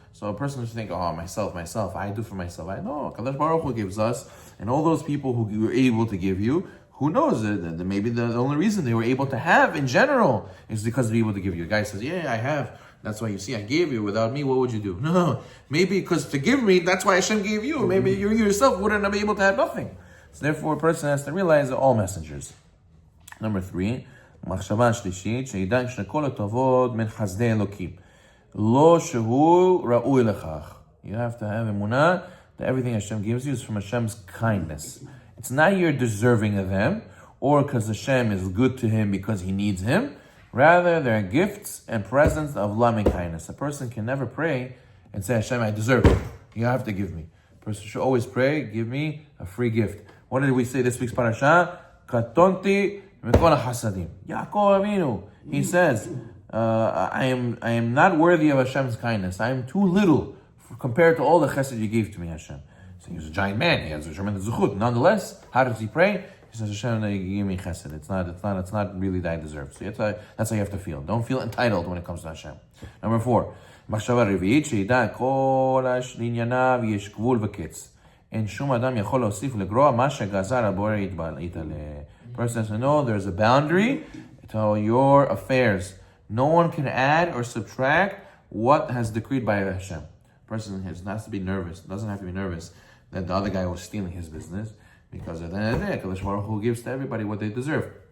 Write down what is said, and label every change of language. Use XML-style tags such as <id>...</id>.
<en>So a person just think, oh, myself, I do for myself. I know, Kadosh Baruch Hu gives us, and all those people who were able to give you, who knows, maybe the only reason they were able to have in general is because they're able to give you. A guy says, yeah, I have. That's why you see, I gave you. Without me, what would you do? No, maybe because to give me, that's why Hashem gave you. Maybe you yourself wouldn't be able to have nothing. So therefore, a person has to realize that all messengers. Number 3,</en> <he>מחשבה שלישית, שידע שכל הטובות מן חסדי אלוקים. לא שהוא ראוי לכך.</he> <en>You have to have emunah that everything Hashem gives you is from Hashem's kindness. It's not you're deserving of them, or because Hashem is good to him because he needs him. Rather, they're gifts and presents of loving kindness. A person can never pray and say, Hashem, I deserve it. You have to give me. A person should always pray, give me a free gift. What did we say this week's parasha?</en> <he>Katonti mikol hasadim. Yaakov Avinu.</he> <en>He says, I am not worthy of Hashem's kindness. I am too little compared to all the chesed you gave to me, Hashem. So he was a giant man. He has a tremendous zuchut. Nonetheless, how does he pray? He says, Hashem, you give me chesed. It's not really that I deserve. So that's how you have to feel. Don't feel entitled when it comes to Hashem. Number 4,</en> <he>מחשבה רביעית, שידע כל ענייניו יש גבול וקץ. אין שום אדם יכול להוסיף לגרוע מה שגזר הבורא יתעלה.</he> <en>Person has to know there's a boundary to your affairs. No one can add or subtract what has decreed by Hashem. Person has to be nervous, doesn't have to be nervous that the other guy was stealing his business, because at the end of the day, Kadosh Baruch Hu gives to everybody what they deserve.</en>